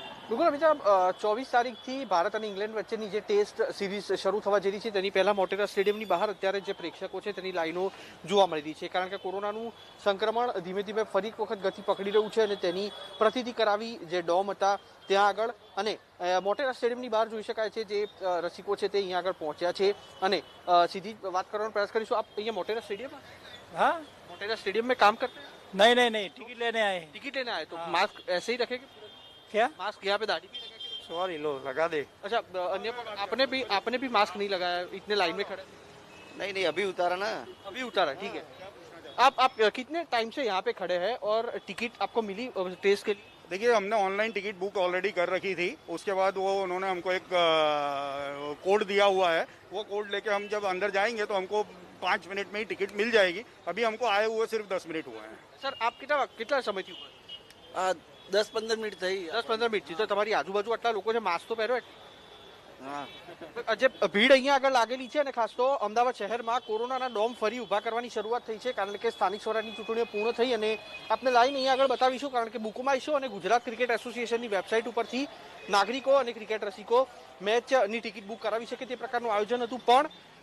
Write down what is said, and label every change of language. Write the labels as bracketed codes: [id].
[gu] બિલકુલ અમિતા, 24 તારીખથી ભારત અને ઇંગ્લેન્ડ વચ્ચેની જે ટેસ્ટ સિરીઝ શરૂ થવા જઈ રહી છે તેની પહેલા મોટેરા સ્ટેડિયમની બહાર અત્યારે જે પ્રેક્ષકો છે તેની લાઈનો જોવા મળી રહી છે, કારણ કે કોરોનાનું સંક્રમણ ધીમે ધીમે ફરી એક વખત ગતિ પકડી રહ્યું છે અને તેની પ્રતિતિ કરાવી જે ડોમ હતા ત્યાં આગળ અને મોટેરા સ્ટેડિયમની બહાર જોઈ શકાય છે જે રસિકો છે તે અહીંયા આગળ પહોંચ્યા છે અને સીધી વાત કરવાનો પ્રયાસ કરીશું। આપ અહીંયા મોટેરા સ્ટેડિયમ [hi] हाँ मोटेरा स्टेडियम में काम करते हैं? नहीं टिकट लेने आए। टिकट लेने आए तो मास्क ऐसे ही रखेंगे? क्या मास्क यहाँ पे दाढ़ी भी लगा के? सॉरी लो लगा दे। अच्छा, अन्य आपने भी मास्क नहीं लगाया, इतने लाइन में खड़े? नहीं अभी उतारा ना। अभी उतारा, ठीक है। आप कितने टाइम से यहाँ पे खड़े हैं और टिकट आपको मिली टेस्ट के लिए? देखिए, हमने ऑनलाइन टिकट बुक ऑलरेडी कर रखी थी, उसके बाद वो उन्होंने हमको एक कोड दिया हुआ है, वो कोड लेके हम जब अंदर जाएंगे तो हमको 5 मिनट में ही टिकट मिल जाएगी। अभी हमको आए हुए सिर्फ 10 मिनट हुए हैं। सर, आप कितना [gu] સમયથી ઉપર? 10-15 મિનિટ થઈ। 10-15 મિનિટથી તો તમારી આજુબાજુ આટલા લોકો છે, માસ્ક તો પહેરો? હા, જે ભીડ અહીંયા આગળ લાગેલી છે અને ખાસ તો અમદાવાદ શહેરમાં કોરોનાના ડોમ ફરી ઊભા કરવાની શરૂઆત થઈ છે, કારણ કે સ્થાનિક સ્વરાજની ચૂંટણીઓ પૂર્ણ થઈ અને આપને લાઈન અહીંયા આગળ બતાવીશું, કારણ કે બુકમાઈશો અને ગુજરાત ક્રિકેટ એસોસિએશનની વેબસાઇટ ઉપરથી નાગરિકો અને ક્રિકેટ રસિકો મેચની ટિકિટ બુક કરાવી શકે તે પ્રકારનું આયોજન હતું, પણ